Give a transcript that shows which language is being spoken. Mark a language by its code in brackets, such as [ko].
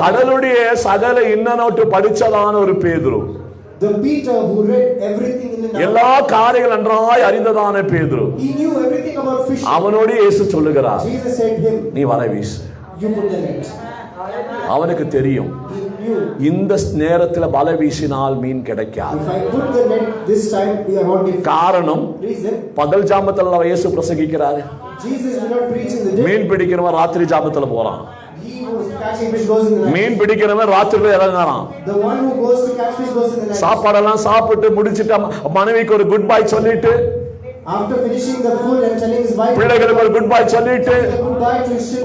[ta] கடலுடைய சகல இன்னனோட்டு படிச்சதான ஒரு பேதுரு, [en] The Peter who read everything in the [ta] எல்லா காரியங்கள் நன்றாய் அறிந்ததான பேதுரு, [en] he knew everything about fishing. [ta] அவனோடு இயேசு சொல்லுகிறார், [en] Jesus said to him, [ta] நீ வலை வீசு. [en] you put the net. [ta] அவனுக்கு தெரியும் [en] He knew, [ta] இந்த நேரத்துல வலை வீசினால் மீன் கிடைக்காது. [en] if I put the net this time, we are not getting. [ta] காரணம், [en] Reason, [ta] பகல் ஜாமத்துல இயேசு பிரசங்கிக்கிறாரு. [en] Jesus did not preach in the day. [ta] மீன் பிடிக்கிறவன் ராத்திரி ஜாமத்துல போறான். [en] He who was catching fish goes in the night. [ta] மீன் பிடிக்கிறவன் ராத்திரில இறங்குறான். [en] The one who goes to catch fish goes in the night. [ta] சாப்பாடெல்லாம் சாப்பிட்டு முடிச்சிட்டு மனைவிக்கு ஒரு குட் பை சொல்லிட்டு, [en] After finishing the food and telling his wife, [ta] பிள்ளைகளுக்கு ஒரு குட் பை சொல்லிட்டு, [en] goodbye to his children.